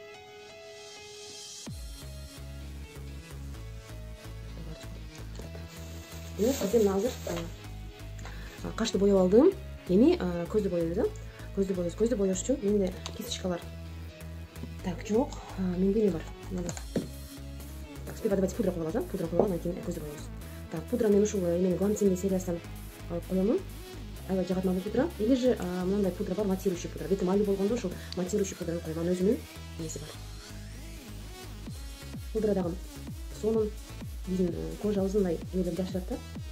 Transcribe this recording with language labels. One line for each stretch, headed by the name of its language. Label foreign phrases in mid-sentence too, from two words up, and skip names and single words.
Kyrgyz: Бизде мына азыр кашты боеп алдым. Эми көздү боёбуз, да? Көздү боёбуз. Көздү боёш үчүн менде кисточкалар так жок. Менде не бар?
Russian: Так, сперва давайте
Kyrgyz: пудра коебуз, да? Пудра коебуз, анан кийин көздү боебуз. Так, пудра мен ушул эменин гланцин сериясынан алып коемун. Аябай жагатман пудра.
Russian: Или же
Kyrgyz: мындай пудра бар, матирующий пудра. Бетим али болгондо ушул матирующий пудраны коем. Анын өзүнүн эмеси бар. Пудра дагы сонун биздин кожабыздын мындай эмелерин жашырат да.